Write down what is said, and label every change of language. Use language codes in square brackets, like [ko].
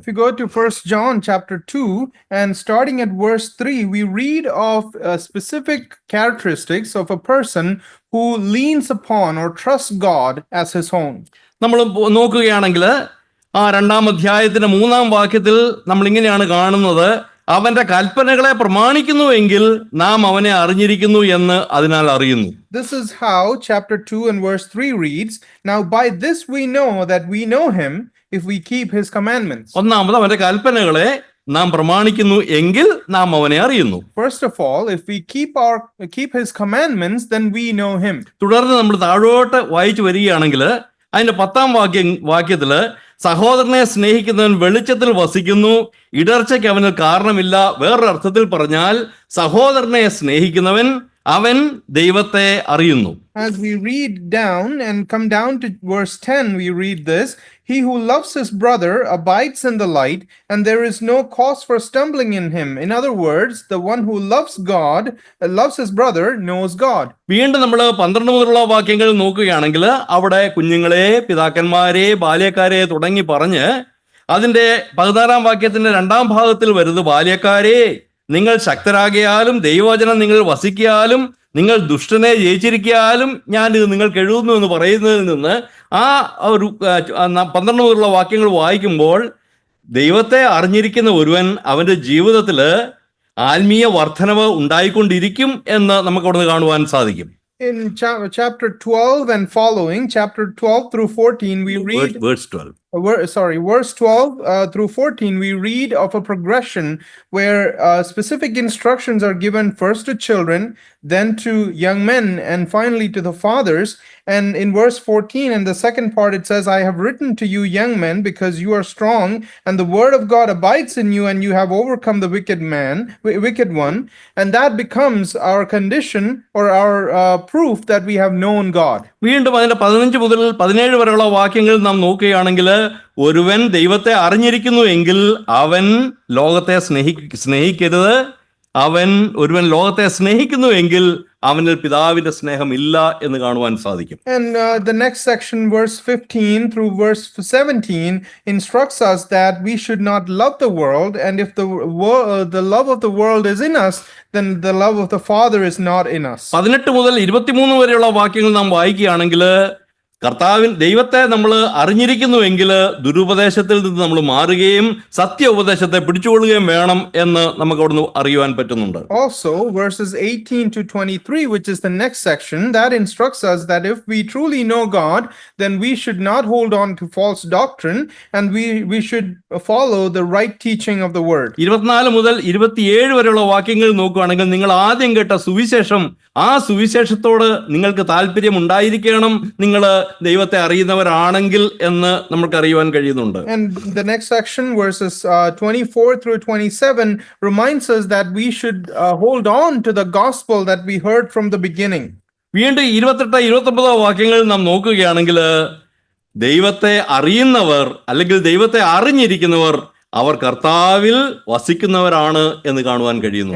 [en] If you go to 1 John chapter 2 and starting at verse 3, we read of specific characteristics of a person who leans upon or trusts God as his own. [ml] നമ്മൾ നോക്കുകയാണെങ്കിൽ ആ 2-ാം അധ്യായത്തിന്റെ 3-ാം വാക്യത്തിൽ നമ്മൾ ഇങ്ങനെയാണ് കാണുന്നത്: അവന്റെ കൽപ്പനകളെ പ്രമാണിക്കുന്നുവെങ്കിൽ നാം അവനെ അറിഞ്ഞിരിക്കുന്നു എന്ന് അതിനാൽ അറിയുന്നു. [en] This is how chapter 2 and verse 3 reads, now by this we know that we know him if we keep his commandments. [ml] ഒന്നാമത് അവന്റെ കൽപ്പനകളെ നാം പ്രമാണിക്കുന്നു എങ്കിൽ നാം അവനെ അറിയുന്നു. [en] First of all, if we keep his commandments, then we know him. [ml] തുടർന്ന് നമ്മൾ താഴോട്ട് വായിച്ചു വരികയാണെങ്കിൽ അതിന്റെ 10-ാം വാക്യത്തില് സഹോദരനെ സ്നേഹിക്കുന്നവൻ വെളിച്ചത്തിൽ വസിക്കുന്നു, ഇടർച്ചയ്ക്ക് അവന് കാരണമില്ല. വേറൊരു അർത്ഥത്തിൽ പറഞ്ഞാൽ സഹോദരനെ സ്നേഹിക്കുന്നവൻ അവൻ ദൈവത്തെ അറിയുന്നു. [en] As we read down and come down to verse 10, we read this: he who loves his brother abides in the light, and there is no cause for stumbling in him. In other words, the one who loves God, loves his brother, knows God. [ml] വീണ്ടും നമ്മൾ 12 മുതലുള്ള വാക്യങ്ങൾ നോക്കുകയാണെങ്കിൽ അവിടെ കുഞ്ഞുങ്ങളെ, പിതാക്കന്മാരെ, ബാല്യക്കാരെ തുടങ്ങി പറഞ്ഞ് അതിന്റെ 16-ാം വാക്യത്തിന്റെ 2-ാം ഭാഗത്തിൽ വരുന്നത്: ബാല്യക്കാരെ, നിങ്ങൾ ശക്തരാകിയാലും ദൈവവചനം നിങ്ങൾ വസിക്കാലും നിങ്ങൾ ദുഷ്ടനെ ജയിച്ചിരിക്കാലും ഞാൻ ഇത് നിങ്ങൾക്ക് എഴുതുന്നു എന്ന് പറയുന്നതിൽ നിന്ന് ആ ഒരു 12 മുതലുള്ള വാക്യങ്ങൾ വായിക്കുമ്പോൾ ദൈവത്തെ അറിഞ്ഞിരിക്കുന്ന ഒരുവൻ അവന്റെ ജീവിതത്തിൽ ആത്മീയ വർധനവ് ഉണ്ടായിക്കൊണ്ടിരിക്കും എന്ന് നമുക്ക് അവിടെ കാണുവാൻ സാധിക്കും. [en] In chapter 12 and following, chapter 12 through 14, we read verse 12. verse 12 through 14, we read of a progression where specific instructions are given first to children, then to young men, and finally to the fathers. And in verse 14, in the second part, it says, I have written to you, young men, because you are strong, and the word of God abides in you, and you have overcome the wicked one. And that becomes our condition or our proof that we have known God. [ml] വീണ്ടും അതിന്റെ 15 മുതൽ 17 വരെയുള്ള വാക്യങ്ങൾ നാം നോക്കുകയാണെങ്കിൽ ഒരുവൻ ദൈവത്തെ അറിഞ്ഞിരിക്കുന്നു എങ്കിൽ അവൻ ലോകത്തെ സ്നേഹിക്കരുത്. ഒരുവൻ ലോകത്തെ സ്നേഹിക്കുന്നു എങ്കിൽ അവനിൽ പിതാവിന്റെ സ്നേഹം ഇല്ല എന്ന് കാണുവാൻ സാധിക്കും. [en] And the next section, verse 15 through verse 17, instructs us that we should not love the world, and if the love of the world is in us, then the love of the Father is not in us. [ml] 18 മുതൽ 23 വരെയുള്ള വാക്യങ്ങൾ നാം വായിക്കുകയാണെങ്കിൽ ദൈവത്തെ നമ്മൾ അറിഞ്ഞിരിക്കുന്നുവെങ്കിൽ ദുരുപദേശത്തിൽ നിന്ന് നമ്മൾ മാറുകയും സത്യ ഉപദേശത്തെ പിടിച്ചുകൊള്ളുകയും വേണം എന്ന് നമുക്ക് അവിടുന്ന് അറിയുവാൻ പറ്റുന്നുണ്ട്. [en] Also, verses 18 to 23, which is the next section, that instructs us that if we truly know God, then we should not hold on to false doctrine, and we should follow the right teaching of the word. [ml] 24 മുതൽ 27 വരെയുള്ള വാക്യങ്ങൾ നോക്കുകയാണെങ്കിൽ നിങ്ങൾ ആദ്യം കേട്ട സുവിശേഷം, ആ സുവിശേഷത്തോട് നിങ്ങൾക്ക് താല്പര്യം ഉണ്ടായിരിക്കണം, നിങ്ങൾ ദൈവത്തെ അറിയുന്നവരാണെങ്കിൽ എന്ന് നമുക്ക് അറിയുവാൻ കഴിയുന്നുണ്ട്. [en] And the next section, verses 24 through 27, reminds us that we should hold on to the gospel that we heard from the beginning. [ml] വീണ്ടും 28-29 വാക്യങ്ങൾ നാം നോക്കുകയാണെങ്കിൽ ദൈവത്തെ അറിയുന്നവർ അല്ലെങ്കിൽ ദൈവത്തെ അറിഞ്ഞിരിക്കുന്നവർ അവർ കർത്താവിൽ വസിക്കുന്നവരാണ് എന്ന് കാണുവാൻ കഴിയുന്നു.